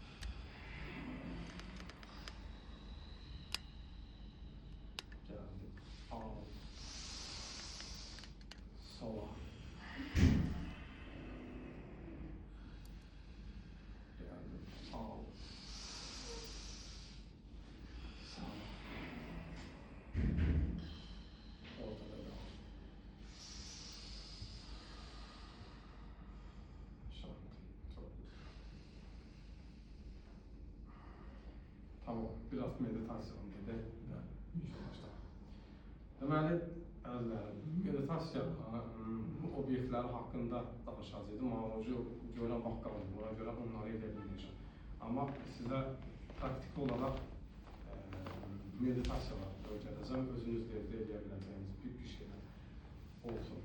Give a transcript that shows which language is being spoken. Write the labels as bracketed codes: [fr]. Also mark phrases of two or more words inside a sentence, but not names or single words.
[az] Gəldim, al, sola. Gəldim, al, sağa. Ortada qal. [tr] Şanti. Çok güzel. Tamam, biraz meditasyon dedi [az] və başlayaq. Deməli, əzizlərim, meditasiya obyektləri haqqında danışacaqdım. Mağlucu görən vaxt qaldı, ona görə onları edə bilməyəcəm. Amma sizə praktik olaraq meditasiyalar öyrədəcəm, özünüz də evdə edə biləcəyiniz bir şeylər olsun.